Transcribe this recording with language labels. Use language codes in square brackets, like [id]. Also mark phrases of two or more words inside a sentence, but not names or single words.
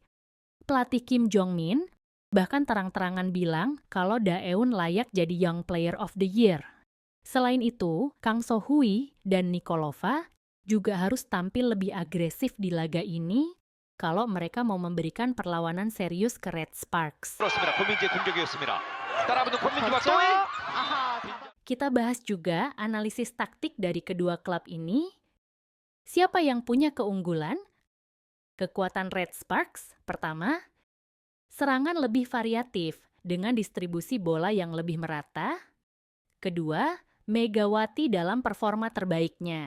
[id] Pelatih Kim Jong-min bahkan terang-terangan bilang kalau Da-eun layak jadi [en] Young Player of the Year. [id] Selain itu, Kang So-hui dan Nikolova juga harus tampil lebih agresif di laga ini kalau mereka mau memberikan perlawanan serius ke Red Sparks. [ko] 그렇습니다. 권민지의 공격이었습니다. 따라붙는 권민지와 그렇죠? 또이 아하, [id] Kita bahas juga analisis taktik dari kedua klub ini. Siapa yang punya keunggulan? Kekuatan Red Sparks, pertama, serangan lebih variatif dengan distribusi bola yang lebih merata. Kedua, Megawati dalam performa terbaiknya.